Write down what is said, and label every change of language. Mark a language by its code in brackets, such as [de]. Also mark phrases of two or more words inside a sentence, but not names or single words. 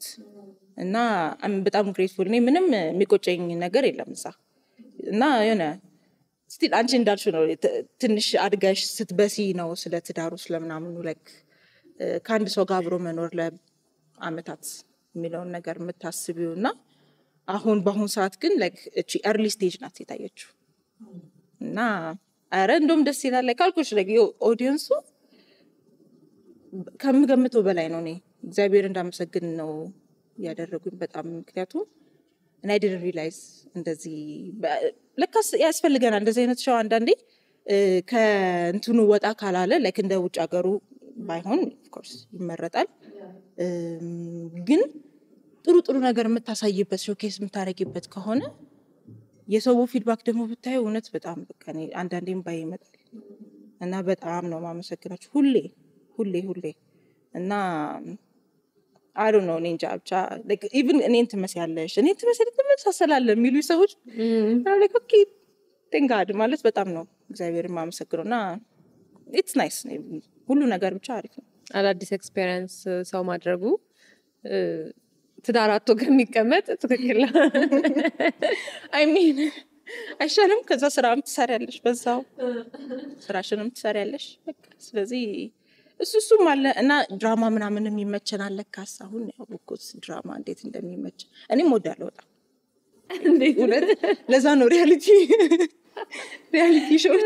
[am] እና በጣም ግሬትፉል ነኝ። ምንም የሚቆጨኝ ነገር የለም እዛ እና የሆነ ስቲል አንቺ እንዳልሽው ነው ትንሽ አድጋሽ ስትበሲ ነው ስለ ትዳሩ ስለምናምኑ ላይክ ከአንድ ሰው ጋር አብሮ መኖር ለአመታት የሚለውን ነገር የምታስቢው እና በአሁን ሰዓት ግን ላይክ እቺ [en] early stage [am] ናት የታየችው እና አረ እንደውም ደስ ይላል። ላይክ አልኩሽ ላይክ ኦዲየንሱ ከምገምተው በላይ ነው። እኔ እግዚአብሔር እንዳመሰግን ነው ያደረጉኝ በጣም ምክንያቱም [en] and I didn't realize [am] እንደዚህ ለካስ ያስፈልገናል እንደዚህ አይነት ሾው አንዳንዴ ከእንትኑ ወጣ ካላለ ላይክ እንደ ውጭ ሀገሩ ባይሆን [en] of course [am] ይመረጣል። ግን ጥሩ ነገር የምታሳይበት ሾኬስ የምታረጊበት ከሆነ የሰው ፊድባክ ደግሞ ብታይ እውነት በጣም በቃ እኔ አንዳንዴም ባይ ይመጣል እና በጣም ነው ማመሰግናችሁ ሁሌ እና [en] I don't know [am] ninja ብቻ [en] like even [am] እኔን ትመስያለሽ ትመሳሰላለህ የሚሉ ሰዎች [en] like okay thank God [am] ማለት በጣም ነው እግዚአብሔርን ማመሰግነውና [en] it's nice [am] ሁሉ ነገር ብቻ አሪፍ ነው። አዳዲስ ኤክስፒሪየንስ ሰው ማድረጉ ትዳራቶ ከሚቀመጥ ትክክል ነው። [en] I mean [am] አይሻልም? ከዛ ስራም ትሰሪያለሽ፣ በዛው ስራሽንም ትሰሪያለሽ በቃ ስለዚህ እሱም አለ እና ድራማ ምናምንም ይመቸናል ለካስ አሁን ያው እኮስ ድራማ እንዴት እንደሚመች እኔም ወዳለሁ በጣም እንዴት ለዛ ነው [en] reality shows